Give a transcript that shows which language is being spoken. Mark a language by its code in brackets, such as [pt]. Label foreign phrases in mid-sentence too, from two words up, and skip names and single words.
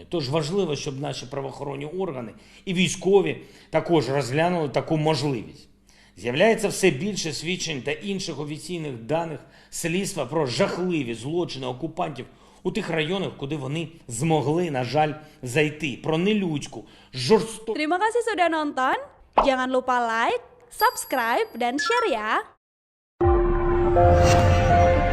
[uk] Тож важливо, щоб наші правоохоронні органи і військові також розглянули таку можливість. З'являється все більше свідчень та інших офіційних даних слідства про жахливі злочини окупантів у тих районах, куди вони змогли, на жаль, зайти. Про нелюдську, жорстоку... [id] Terima kasih sudah nonton. Jangan lupa like, subscribe, dan share ya.